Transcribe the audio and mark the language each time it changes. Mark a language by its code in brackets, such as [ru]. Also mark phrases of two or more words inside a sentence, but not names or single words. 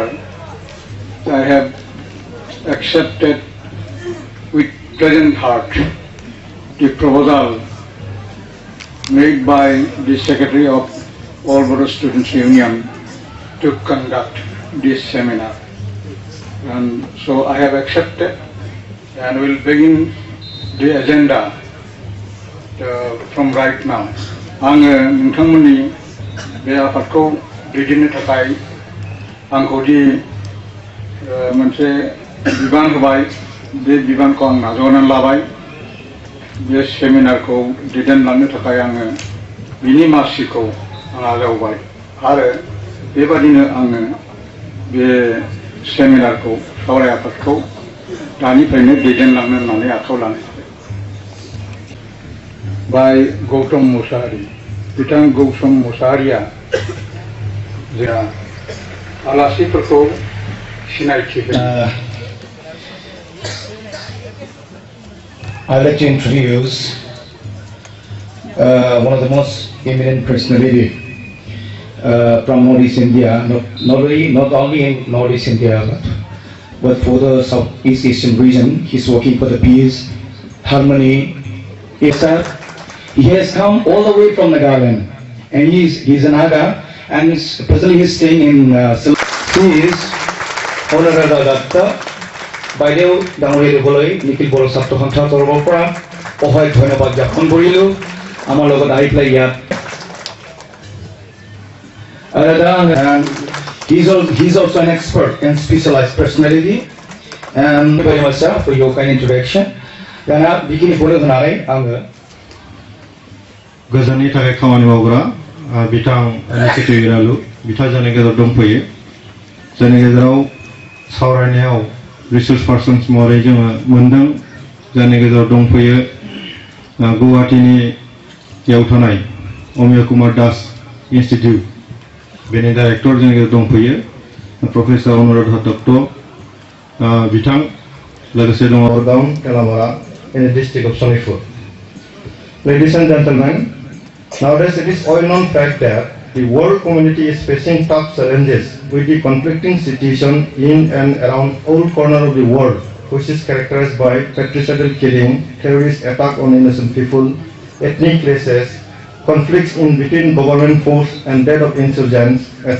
[en] I have accepted with pleasant heart the proposal made by the Secretary of All Bodo Students Union to conduct this seminar. And so I have accepted and will begin the agenda from right now. [brx] आङो नोंथांमोननि बे आफादखौ दैदेननो थाखाय आंखौ दि मोनसे बिबान होबाय बे बिबानखौ आं नाजावनानै लाबाय बे सेमिनारखौ दैदेनलांनो थाखाय आङो बिनि मासिखौ आं आजावबाय आरो बेबादिनो आङो बे सेमिनारखौ सावराय आफादखौ दानिफ्रायनो दैदेनलांनो होननानै आखायाव लानाय बाय गौतम मुसाहारि बिथां गौतम मुसाहारिया जोंहा आलासिफोरखौ सिनायथि होयो [en] I'd like to introduce one of the most eminent personality from Northeast India, not only in Northeast India, but for the Southeast Asian region. He's working for the peace, harmony. He has come all the way from Nagaland, and he's an Naga, and presently he's staying in. He is Honorary Doctor. [as] বাইদেউ ডাঙৰীয়া দিবলৈ নিখিল বড়ো ছাত্ৰ সন্থাৰ তৰফৰ পৰা অহয় ধন্যবাদ জ্ঞাপন কৰিলোঁ আমাৰ লগত আহি পেলাই ইয়াত [en] he's also an expert and specialized personality and very much sir for your kind introduction [brx] दाना बिखिनि बुंनो होनानै आङो गोजोननि थाखाय खामानि मावग्रा बिथां निकित इरालु बिथां जोंनि गेजेराव दंफैयो जोंनि गेजेराव सावरायनायाव [en] research persons [brx] महरै जोङो मोनदों जोंनि गेजेराव दंफैयो गुवाहाटीनियाव थानाय अमिय कुमार दास इन्स्टिटिउट बेनि डाइरेक्टर जोंनि गेजेराव दंफैयो प्रफेसर अनुराधा दत्त बिथां लोगोसे दङ [en] Down Telamara in the district of Sonipur. Ladies and gentlemen, nowadays it is well known fact that the world community is facing tough challenges with the conflicting situation in and around all corners of the world, which is characterized by patricidal killing, terrorist attack on innocent people, ethnic clashes, conflicts in between government force and that of insurgents, etc.